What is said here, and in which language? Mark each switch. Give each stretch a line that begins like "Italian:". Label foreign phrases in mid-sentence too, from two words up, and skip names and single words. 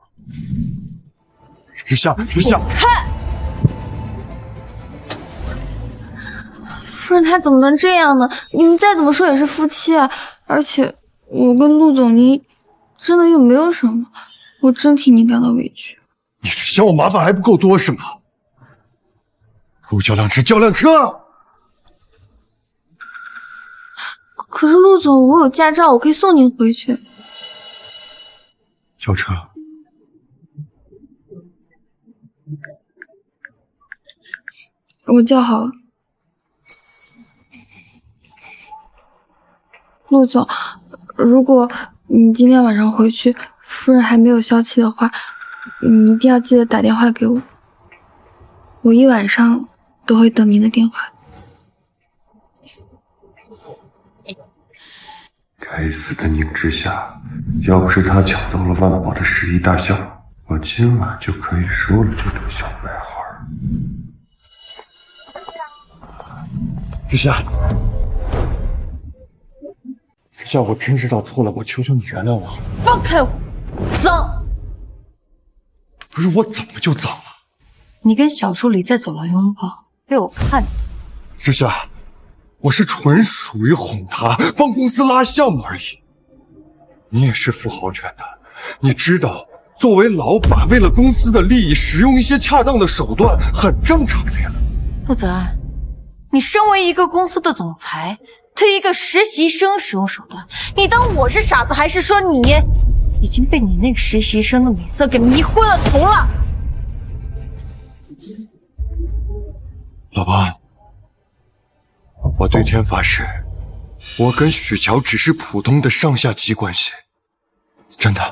Chinese: 之夏，看，夫人，他怎麼能這樣呢？你們再怎麼說也是夫妻啊！而且我跟陸總，你真的又沒有什麼，我真替你感到委屈。你是嫌我麻煩還不夠多是嗎？給我叫輛車，叫輛車！可是陸總，我有駕照，我可以送您回去。叫車。我叫好了。陸總，如果你今天晚上回去，夫人還沒有消氣的話，你一定要記得打電話給我。我一晚上都會等您的電話。該死的寧之夏，要不是他搶走了萬寶的11大項，我今晚就可以收了這朵小白花。之夏，我真知道錯了，我求求你原諒我。放開我，髒！不是我怎麼就髒了？你跟小助理在走廊擁抱，被我看見。之夏，我是純屬於哄他，幫公司拉項目而已。你也是富豪圈的，你知道，作為老闆，為了公司的利益，使用一些恰當的手段，很正常的呀。陸澤安，你身為一個公司的總裁，對一個實習生使用手段，你當我是傻子，還是說你已經被你那個實習生的美色給迷昏了頭了？老闆，我對天發誓，我跟許喬只是普通的上下級關係，真的。